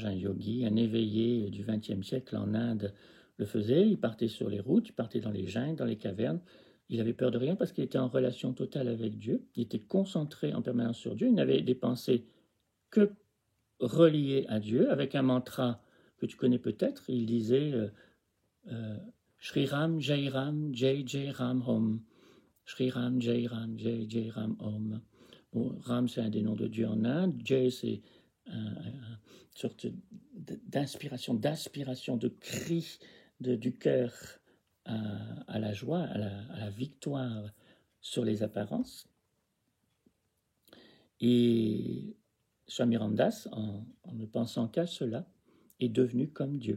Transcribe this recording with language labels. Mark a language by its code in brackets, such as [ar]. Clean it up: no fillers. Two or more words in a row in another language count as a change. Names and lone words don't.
[fr] un yogi, un éveillé du XXe siècle en Inde le faisait, il partait sur les routes, il partait dans les jungles, dans les cavernes, il avait peur de rien parce qu'il était en relation totale avec Dieu, il était concentré en permanence sur Dieu, il n'avait des pensées que reliées à Dieu, avec un mantra que tu connais peut-être, il disait [hi] श्री राम, जय राम, जय जय राम ॐ. श्री राम, जय राम, जय जय राम ॐ. [fr] Bon, Ram, c'est un des noms de Dieu en Inde. Jai, c'est une sorte d'inspiration, d'aspiration, de cri du cœur à la joie, à la victoire sur les apparences. Et Swami Ramdas, en ne pensant qu'à cela, est devenu comme Dieu.